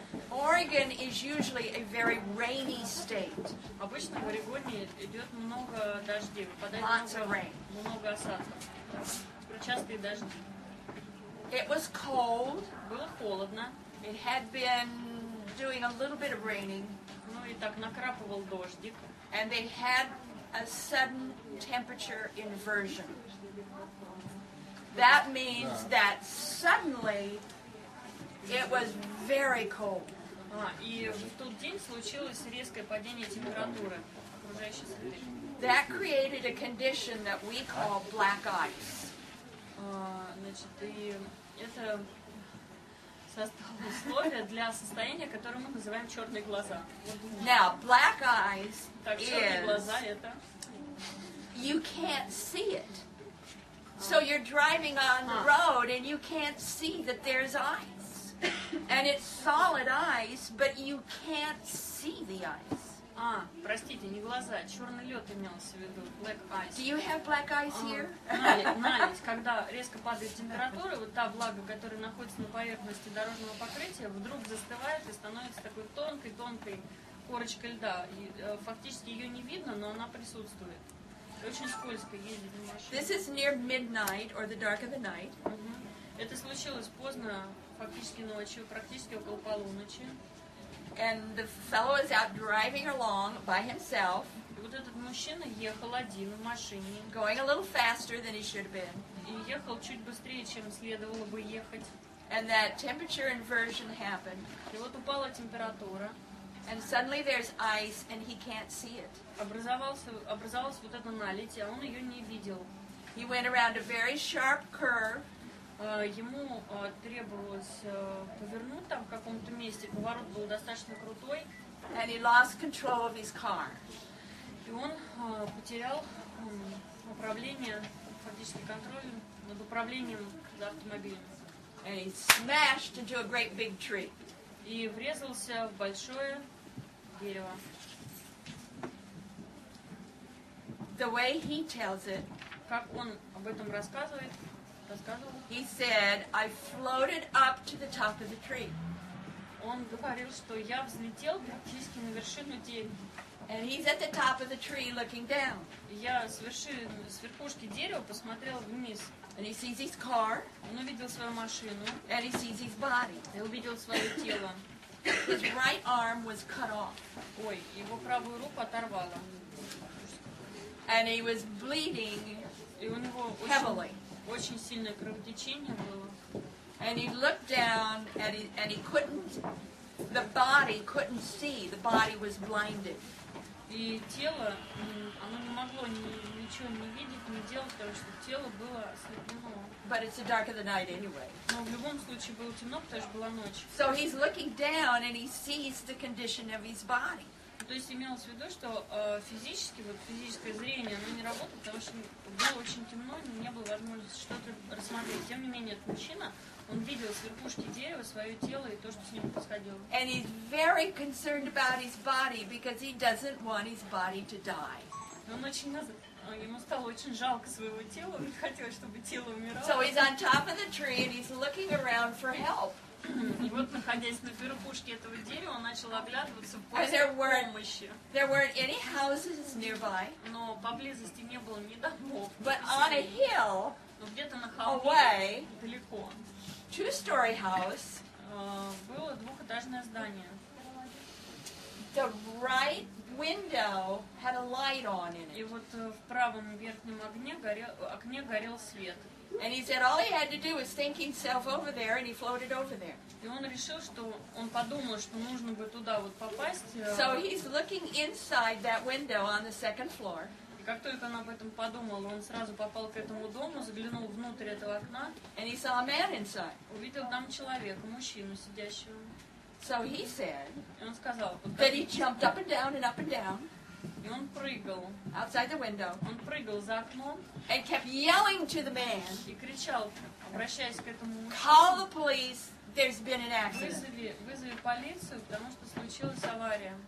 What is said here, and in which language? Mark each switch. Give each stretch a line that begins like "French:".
English: Oregon is usually a very rainy state.
Russian: Обычно в Орегоне идет много дождей, выпадает
English: Lots of rain.
Russian: много осадков. Частые дожди.
English: It was cold.
Russian: Было холодно.
English: It had been doing a little bit of raining.
Russian: Ну и так накрапывал дождик.
English: And they had a sudden temperature inversion. That means that suddenly it was very cold.
Russian: И в тот день случилось резкое падение температуры окружающей среды.
English: That created a condition that we call black ice.
Russian: Значит, и это создало условия для состояния, которое мы называем черные глаза.
English: Now, black eyes
Russian: Так, черные
English: is
Russian: глаза это
English: you can't see it. So you're driving on the road and you can't see that there's ice. And it's solid ice, but you can't see the ice.
Russian: Простите, не глаза, черный лед имелся в виду,
English: black ice. Do you have black ice here?
Russian: Наледь, когда резко падает температура, вот та влага, которая находится на поверхности дорожного покрытия, вдруг застывает и становится такой тонкой корочкой льда. И фактически ее не видно, но она присутствует. Очень скользко ездить на машине.
English: This is near midnight or the dark of the night.
Russian: Это случилось поздно, фактически ночью, практически около полуночи.
English: And the fellow is out driving along by himself.
Russian: И вот этот мужчина ехал один в машине.
English: Going a little faster than he should have been.
Russian: И ехал чуть быстрее, чем следовало бы ехать.
English: And that temperature inversion happened.
Russian: И вот упала температура.
English: And suddenly there's ice and he can't see it.
Russian: Образовалась вот эта наледь, а он ее не видел.
English: He went around a very sharp curve.
Russian: Ему требовалось повернуть там в каком-то месте, поворот был достаточно крутой.
English: And he lost control of his car.
Russian: И он потерял управление, фактически контроль над управлением за автомобилем.
English: And he smashed into a great big tree.
Russian: И врезался в большое дерево.
English: The way he tells it,
Russian: Как он об этом рассказывал,
English: he said, I floated up to the top of the tree.
Russian: Он говорил, что я взлетел практически на вершину дерева.
English: And he's at the top of the tree looking down.
Russian: Я с верхушки дерева посмотрел вниз.
English: And he sees his car.
Russian: Он увидел свою машину.
English: And he sees his body.
Russian: И увидел свое тело.
English: His right arm was cut off.
Russian: Ой, его правую руку оторвало.
English: And he was bleeding
Russian: И у него
English: heavily.
Russian: очень сильное кровотечение было.
English: And he looked down and he couldn't, the body couldn't see. The body was blinded.
Russian: И тело, оно не могло ничего не видеть, не делать, потому что тело было ослеплено.
English: But it's the dark of the night anyway.
Russian: Но в любом случае было темно, потому что была ночь.
English: So he's looking down and he sees the condition of his body.
Russian: То есть имелось в виду, что физическое зрение, оно не работало, потому что было очень темно, не было возможности что-то рассмотреть. Тем не менее, этот мужчина, он видел с верхушки дерева свое тело и то, что с ним происходило.
English: And he's very concerned about his body because he doesn't want his body to die.
Russian: Он очень ему стало очень жалко своего тела, он не хотел, чтобы тело умирало.
English: So he's on top of the tree and he's looking around for help.
Russian: И вот, находясь на верхушке этого дерева, он начал оглядываться в
English: And
Russian: поисках помощи.
English: there weren't any houses nearby,
Russian: Но поблизости не было ни домов, ни
English: but on a
Russian: поселений.
English: hill
Russian: Но где-то на холме,
English: away,
Russian: далеко,
English: two-story house,
Russian: было двухэтажное здание.
English: the right window had a light on in
Russian: И
English: it.
Russian: вот в правом верхнем окне горел свет.
English: And he said all he had to do was think himself over there, and he floated over there.
Russian: И он решил, что он подумал, что нужно бы туда вот попасть.
English: So he's looking inside that window on the second floor.
Russian: И как только он об этом подумал, он сразу попал к этому дому, заглянул внутрь этого окна,
English: And he saw a man inside.
Russian: увидел там человека, мужчину сидящего.
English: So he said
Russian: И он сказал, вот
English: that he jumped up and down and up and down
Russian: и он прыгал.
English: outside the window
Russian: Он прыгал за окном
English: and kept yelling to the man,
Russian: и кричал, обращаясь к этому
English: call
Russian: мужчине,
English: the police, there's been an accident.
Russian: вызови полицию, потому что случилась авария.